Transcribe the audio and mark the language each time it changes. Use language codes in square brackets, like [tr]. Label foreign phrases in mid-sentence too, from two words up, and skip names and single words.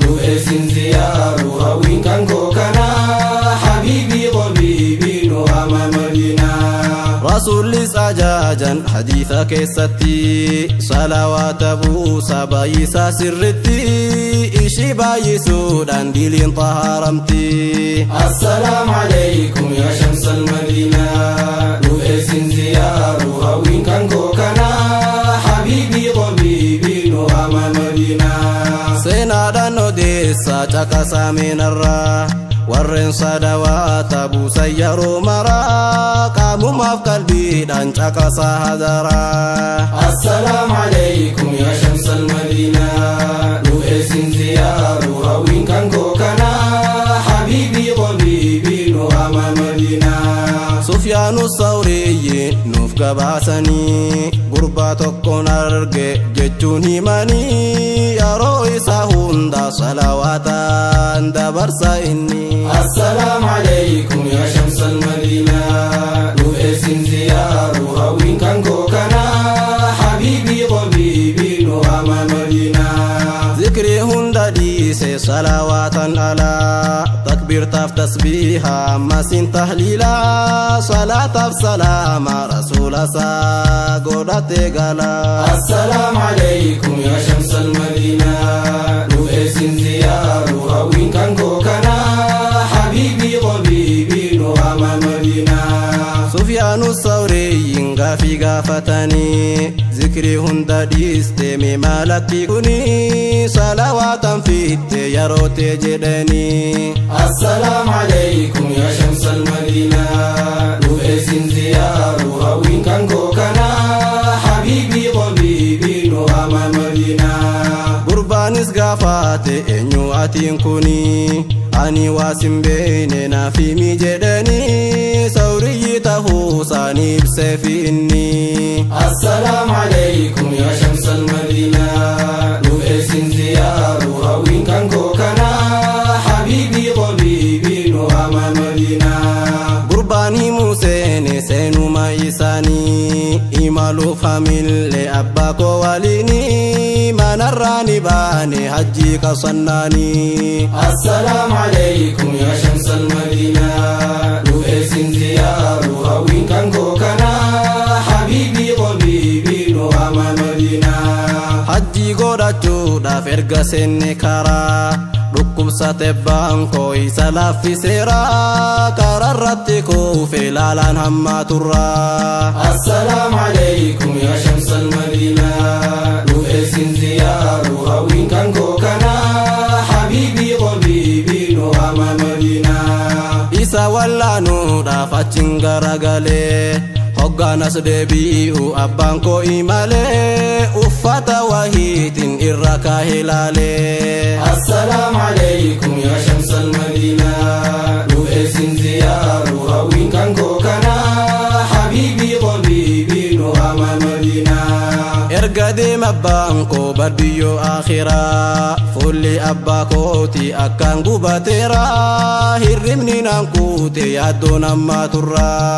[om] Nu eessin ziyaaru hawwiin kan koo kanaa. [ar] حبيبي، طبيبي, [om] nu ama madiinaa. Rasuullis ajaajan hadiisa keessatti salawaata Ta'uu saba isaa sirritti, ishii baay'isuudhaan diiliin xahaaramti. [ar] السلام عليكم يا شمس المدينة، [om] nu eessin ziyaaru hawwiin kan koo kana, [ar] حبيبي قبيبي [om] nu ama Madiinaa. Seenaadhaan odeessaa caqasaa meenarraa. Warreen sadawaata buusan yeroo maraa, qaamumaaf qalbiidhaan caqasa hadara. [ar] السلام عليكم يا شمس المدينة. [om] Nu eessin ziyaaru hawwiin kan koo kana, [ar] حبيبي قبيبي [om] nu ama Madiinaa. Sufyaanu Sawriyyi nuuf gabaasanii, gurbaa tokko Kon arge jechuun himanii, yeroo isaa hunda salawaataan dabarsa inni. [ar] السلام عليكم يا شمس المدينة. [om] Nu eessin ziyaaru hawwiin kan koo kana. [ar] حبيبي، طبيبي, [om] nu ama Madiinaa. Zikri hunda dhiise salawaatan ala. Takbiirtaaf tasbiiha ammasin tahliila. Salaataaf salaama rasuula isaa godhatee gala. [ar] السلام عليكم يا شمس المدينة. [om] Nu eessin ziyaaru hawwiin kan koo kana. [ar] حبيبي، طبيبي, [om] nu ama Madiinaa. Sufyaanu Sawriyyiin gaafii gaafatanii, zikri hunda dhiiste mee maalatti kuni? Salawaatan fitte yeroo tee jedhanii. [ar] السلام عليكم يا شمس المدينة. [om] Nu eessin ziyaaru hawwiin kan koo kana. [ar] حبيبي، طبيبي, [om] nu ama Madiinaa. Gurbaanis gaafate, "Eenyu atiin kuni? Ani waa sin beene naaf himi," jedhanii. Sawriyyi tahuu isaanii ibsee fi inni. [ar] السلام عليكم يا شمس المدينة. [om] Nu eessin ziyaaru hawwiin kan koo kana. [ar] حبيبي، طبيبي, [om] nu ama Madiinaa. Gurbaan himuu seene seenuma isaanii. Imaluuf hamillee abbaa koo waliini. Manarraa ni baane hajjii qasannaani. [ar] السلام عليكم يا شمس المدينة. [om] Nu eessin ziyaaru hawwiin kan koo kana. [ar] حبيبي، طبيبي, [om] nu ama Madiinaa. Hajjii godhachuudhaaf erga seenne karaa. Dhukkubsate baankoo isa laaffiseera. Karaarratti kuufe laalaan hammaa turra. [ar] السلام عليكم يا شمس المدينة. [om] Nu eessin ziyaaru hawwiin kan koo kana. [ar] حبيبي، طبيبي, [om] nu ama Madiinaa. Isa wallaanuudhaaf achiin garagalee. Hoggaanas deebi'u abbaan koo imalee. Uffata wahiitiin irra kaahee laalee. [ar] السلام عليكم يا شمس المدينة. [om] Nu eessin ziyaaru hawwiin kan koo kana. [ar] حبيبي، طبيبي, [om] nu ama Madiinaa. Erga deema abbaan koo barbiyyoo akhiraa. Fuulli abbaa kooti akkaan gubateera. Hirribni naan kuute yaaddoon ammaa turra.